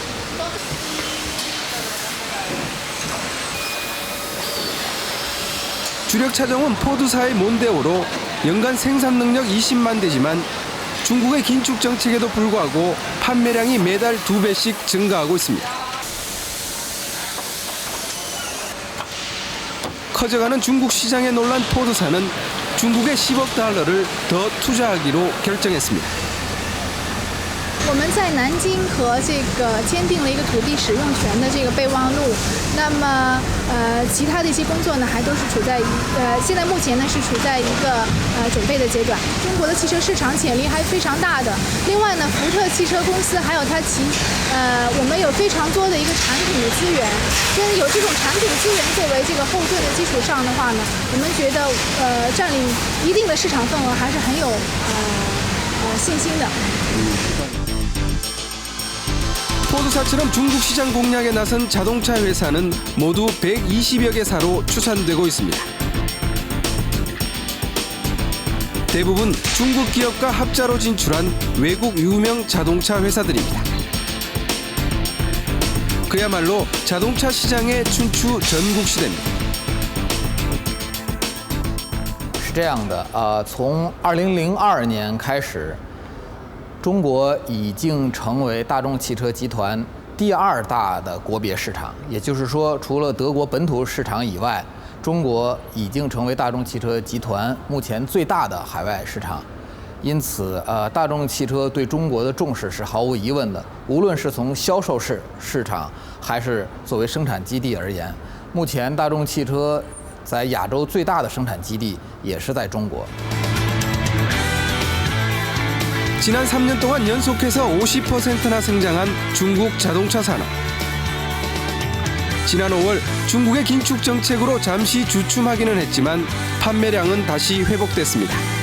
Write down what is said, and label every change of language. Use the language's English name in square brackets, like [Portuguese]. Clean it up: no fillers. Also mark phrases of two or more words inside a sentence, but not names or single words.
[Korean] 주력 차종은 포드사의 몬데오로 연간 생산 능력 20만 대지만 중국의 긴축 정책에도 불구하고 판매량이 매달 2배씩 증가하고 있습니다. 커져가는 중국 시장에 놀란 포드사는 중국에 10억 달러를 더 투자하기로 결정했습니다. [Chinese] 我们在南京和签订了一个土地使用权的备忘录。那么其他的一些工作呢，还都是处在现在目前呢是处在一个准备的阶段。中国的汽车市场潜力还非常大的。另外呢，福特汽车公司还有我们有非常多的一个产品的资源。跟有这种产品资源作为后盾的基础上的话呢，我们觉得占领一定的市场份额还是很有信心的。 [Korean] 포드사처럼 중국 시장 공략에 나선 자동차 회사는 모두 120여 개사로 추산되고 있습니다. 대부분 중국 기업과 합자로 진출한 외국 유명 자동차 회사들입니다. 그야말로 자동차 시장의 춘추 전국시대입니다. [Chinese] 是这样的，从2002年开始。中国已经成为大众汽车集团第2大的国别市场，也就是说，除了德国本土市场以外，中国已经成为大众汽车集团目前最大的海外市场。因此，大众汽车对中国的重视是毫无疑问的。无论是从销售市场，还是作为生产基地而言，目前大众汽车在亚洲最大的生产基地也是在中国。 [Korean] 지난 3년 동안 연속해서 50%나 성장한 중국 자동차 산업. 지난 5월 중국의 긴축 정책으로 잠시 주춤하기는 했지만 판매량은 다시 회복됐습니다.